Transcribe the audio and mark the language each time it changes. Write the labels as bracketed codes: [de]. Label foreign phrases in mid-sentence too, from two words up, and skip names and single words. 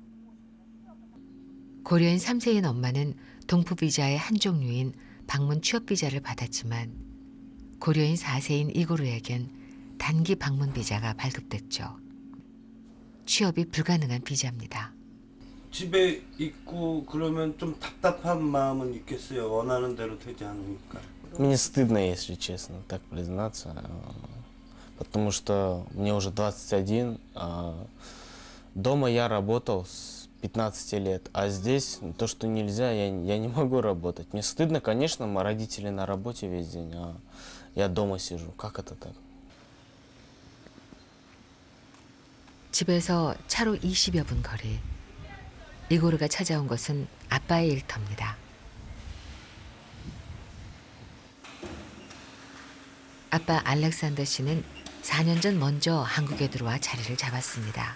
[ko] 고려인 3세인 엄마는 동포 비자의 한 종류인 방문 취업 비자를 받았지만 고려인 4세인 이고르에겐 단기 방문 비자가 발급됐죠. 취업이 불가능한 비자입니다. 집에 있고 그러면 좀 답답한 마음은 있겠어요. 원하는 대로 되지 않으니까. [ru] Мне стыдно, если честно, так признаться, потому что мне уже 21, дома я работал с 15 лет, а здесь то, что нельзя, я не могу работать. Мне стыдно, конечно, мои родители на работе весь день, а я дома сижу. Как это так? [ko] 집에서 차로 20여 분 거리. 이고르가 찾아온 것은 아빠의 일터입니다. 아빠 알렉산더 씨는 4년 전 먼저 한국에 들어와 자리를 잡았습니다.